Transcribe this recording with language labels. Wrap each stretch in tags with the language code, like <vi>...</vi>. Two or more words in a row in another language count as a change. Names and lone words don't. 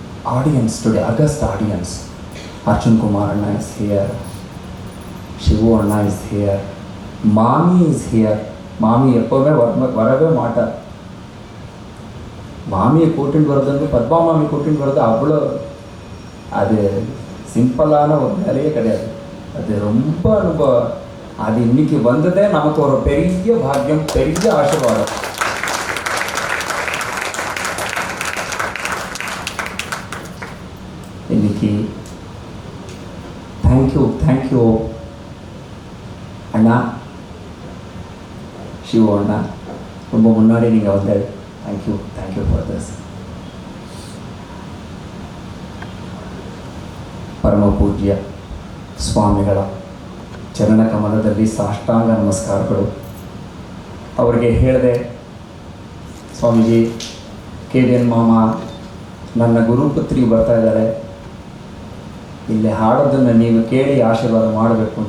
<en>audience today, august audience. Arjun Kumar Anna is here, Shivu Anna is here, Mami is here.</en> <ta>Mami எப்போவுமே வரவே மாட்டார். மாமியை கூட்டின்னு வர்றது பத்மா மாமி கூட்டின்னு வர்றது அவ்வளோ அது சிம்பிளான ஒரு வேலையே கிடையாது. அது ரொம்ப ரொம்ப அது இன்னைக்கு வந்ததே நமக்கு ஒரு பெரிய பாக்கியம், பெரிய ஆசீர்வாதம். இன்னைக்கு தேங்க்யூ அண்ணா, சிவ அண்ணா, ரொம்ப முன்னாடி நீங்கள் வந்து</ta> <en>thank you for this.</en> <kn>ಪರಮ ಪೂಜ್ಯ ಸ್ವಾಮಿಗಳ ಚರಣ ಕಮಲದಲ್ಲಿ ಸಾಷ್ಟಾಂಗ ನಮಸ್ಕಾರಗಳು. ಅವರಿಗೆ ಹೇಳಿದೆ, ಸ್ವಾಮೀಜಿ KVN ಮಾಮ ನನ್ನ ಗುರುಪುತ್ರಿ ಬರ್ತಾ ಇದ್ದಾರೆ, ಇಲ್ಲಿ ಹಾಡೋದನ್ನು ನೀವು ಕೇಳಿ ಆಶೀರ್ವಾದ ಮಾಡಬೇಕು ಅಂತ.</kn>